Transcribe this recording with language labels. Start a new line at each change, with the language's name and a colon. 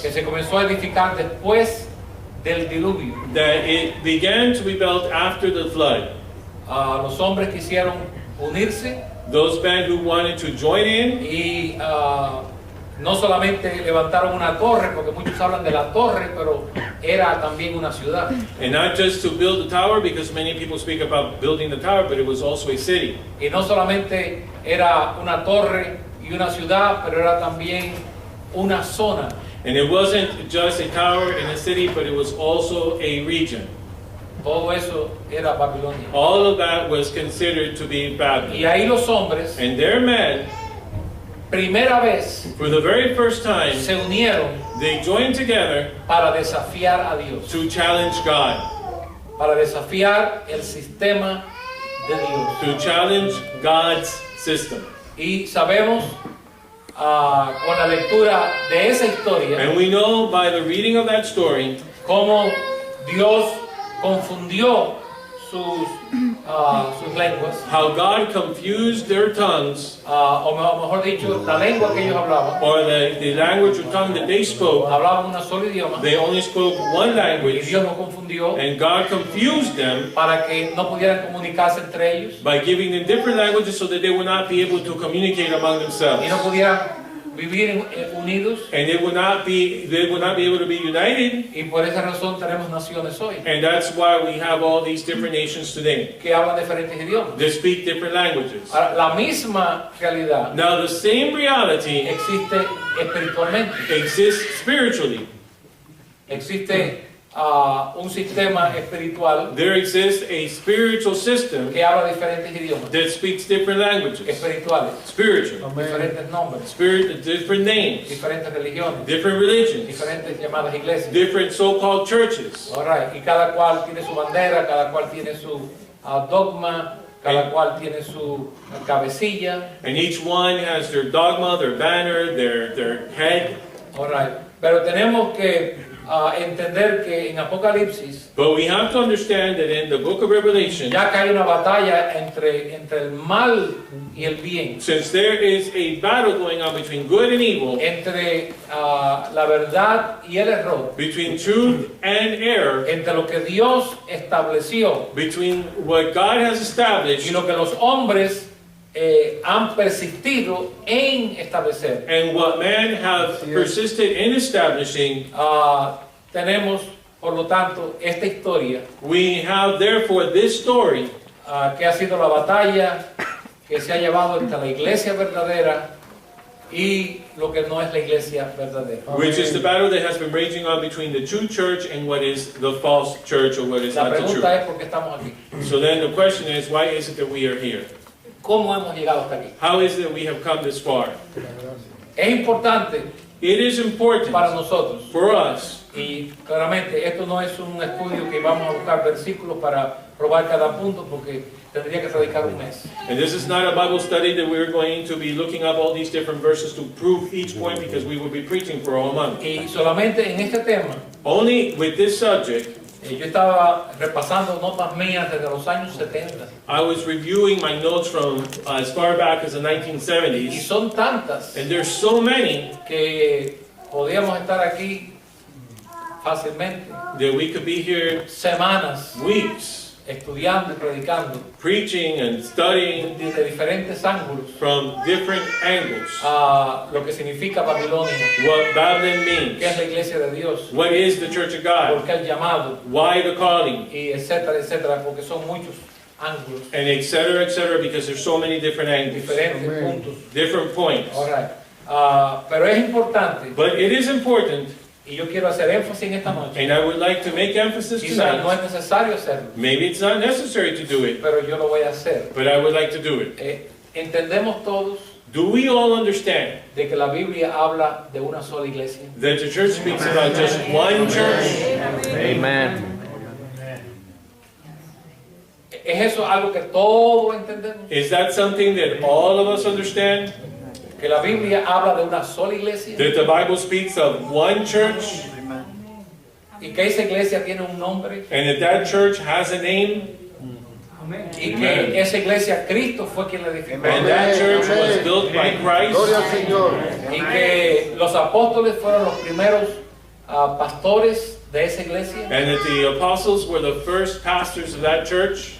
Spanish: que se comenzó a edificar después del diluvio.
English: that it began to be built after the flood.
Spanish: Los hombres quisieron unirse
English: Those men who wanted to join in,
Spanish: y no solamente levantaron una torre, porque muchos hablan de la torre, pero era también una ciudad.
English: and not just to build the tower, because many people speak about building the tower, but it was also a city.
Spanish: Y no solamente era una torre y una ciudad, pero era también una zona.
English: And it wasn't just a tower in a city, but it was also a region.
Spanish: Todo eso era Babilonia.
English: All of that was considered to be
Spanish: Y
English: Babylon.
Spanish: ahí los hombres
English: And their men
Spanish: primera vez
English: for the very first time,
Spanish: se unieron
English: they joined together
Spanish: para desafiar a Dios,
English: to challenge God,
Spanish: para desafiar el sistema de Dios.
English: to challenge God's system.
Spanish: Y sabemos con la lectura de esa historia
English: And we know by the reading of that story
Spanish: cómo Dios confundió sus lenguas,
English: how God confused their tongues,
Spanish: o mejor dicho, la lengua que ellos hablaban.
English: or the language or tongue that they spoke.
Spanish: Hablaban un solo idioma
English: They only spoke one
Spanish: y
English: language,
Spanish: Dios los confundió
English: and God confused them
Spanish: para que no pudieran comunicarse entre ellos
English: by giving them different languages so that they would not be able to communicate among themselves.
Spanish: y no pudieran vivir unidos,
English: And they would not be able to be united,
Spanish: y por esa razón tenemos naciones hoy
English: and that's why we have all these different nations today
Spanish: que hablan diferentes idiomas.
English: that speak different languages.
Spanish: Ahora, la misma realidad
English: Now the same reality
Spanish: existe espiritualmente.
English: exists spiritually.
Spanish: Existe un sistema espiritual
English: There exists a spiritual system
Spanish: que habla diferentes idiomas
English: that speaks different languages.
Spanish: espirituales,
English: Spiritual.
Spanish: diferentes nombres,
English: Different names,
Spanish: diferentes religiones,
English: different religions,
Spanish: diferentes llamadas iglesias.
English: different so-called churches.
Spanish: Alright, y cada cual tiene su bandera, cada cual tiene su dogma, cada cual tiene su cabecilla.
English: And each one has their dogma, their banner, their head.
Spanish: Alright, pero tenemos que entender que en Apocalipsis
English: But we have to understand that in the book of Revelation,
Spanish: ya que hay una batalla entre el mal y el bien,
English: since there is a battle going on between good and evil,
Spanish: entre la verdad y el error,
English: between truth and error,
Spanish: entre lo que Dios estableció
English: between what God has
Spanish: y
English: established
Spanish: lo que los hombres han persistido en establecer.
English: and what man have persisted in establishing,
Spanish: Tenemos, por lo tanto, esta historia
English: we have therefore this story
Spanish: que ha sido la batalla que se ha llevado entre la iglesia verdadera y lo que no es la iglesia verdadera.
English: which is the battle that has been raging on between the true church and what is the false church or what is
Spanish: La
English: not the
Spanish: pregunta
English: true.
Spanish: es por qué estamos aquí.
English: So then the question is, why is it that we are here?
Spanish: ¿Cómo hemos llegado hasta aquí?
English: How is it that we have come this far?
Spanish: Es importante
English: It is important
Spanish: para nosotros,
English: for us,
Spanish: y claramente esto no es un estudio que vamos a buscar versículos para probar cada punto, porque tendría que predicar un mes.
English: and this is not a Bible study that we're going to be looking up all these different verses to prove each point, because we will be preaching for a whole month.
Spanish: Y solamente en este tema,
English: Only with this subject,
Spanish: yo estaba repasando notas mías desde los años 70,
English: I was reviewing my notes from as far back as the
Spanish: y
English: 1970s,
Spanish: son tantas
English: and there's so many
Spanish: que podíamos estar aquí fácilmente
English: that we could be here
Spanish: semanas
English: weeks
Spanish: estudiando y predicando
English: preaching and studying
Spanish: desde diferentes ángulos
English: from different angles.
Spanish: a lo que significa Babilonia,
English: What Babylon
Spanish: qué es
English: means,
Spanish: la iglesia de Dios,
English: what is the Church of God,
Spanish: por qué el llamado,
English: why the calling,
Spanish: y etcétera, etcétera, porque son muchos ángulos,
English: and etc., because there's so many different angles,
Spanish: diferentes puntos.
English: different points.
Spanish: Alright. Pero es importante,
English: But it is important,
Spanish: y yo quiero hacer énfasis en esta noche,
English: and I would like to make emphasis
Spanish: quizás no
English: tonight.
Spanish: es necesario hacerlo,
English: Maybe it's not necessary to do it,
Spanish: pero yo lo voy a hacer.
English: but I would like to do it.
Spanish: Entendemos todos
English: Do we all understand
Spanish: de que la Biblia habla de una sola iglesia.
English: that the church speaks about just one church? Amen.
Spanish: ¿Es eso algo que todos entendemos?
English: Is that something that all of us understand?
Spanish: Que la Biblia habla de una sola iglesia
English: That the Bible speaks of one church,
Spanish: y que esa iglesia tiene un nombre
English: and that church has a name,
Spanish: y que esa iglesia Cristo fue quien la edificó
English: and that church was built by Christ,
Spanish: Gloria al Señor. y que los apóstoles fueron los primeros pastores de esa iglesia
English: and that the apostles were the first pastors of that church,